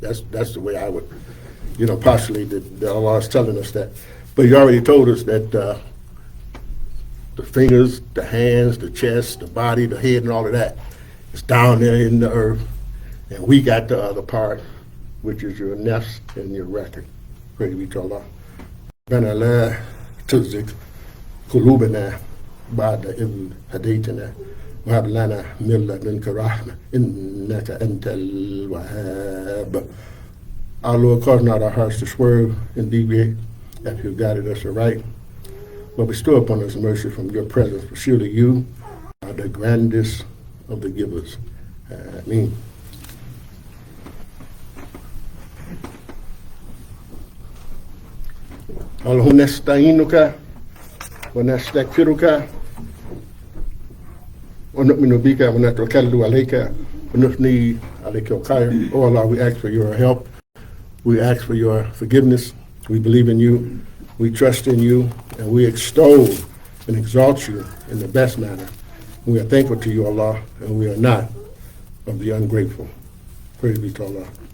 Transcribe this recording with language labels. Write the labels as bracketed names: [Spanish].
[English] That's the way I would, postulate that Allah is telling us that. But He already told us that the fingers, the hands, the chest, the body, the head, and all of that is down there in the earth. And we got the other part, which is your nafs and your record. Praise be to Allah. [Arabic] ربنا لا تزغ قلوبنا بعد إذ هديتنا وهب لنا من لدنك رحمة إنك أنت الوهاب. [English] Our Lord, cause not our hearts to swerve and deviate after You guided us aright, but bestow upon us mercy from Your presence, for surely You are the grandest of the givers. Ameen. [Arabic] اللهم نستعينك ونستغفرك ونؤمن بك ونتوكل عليك ونثني عليك الخير. [English] Oh Allah, we ask for Your help. We ask for Your forgiveness. We believe in You. We trust in You. And we extol and exalt You in the best manner. We are thankful to You, Allah, and we are not of the ungrateful. Praise be to Allah.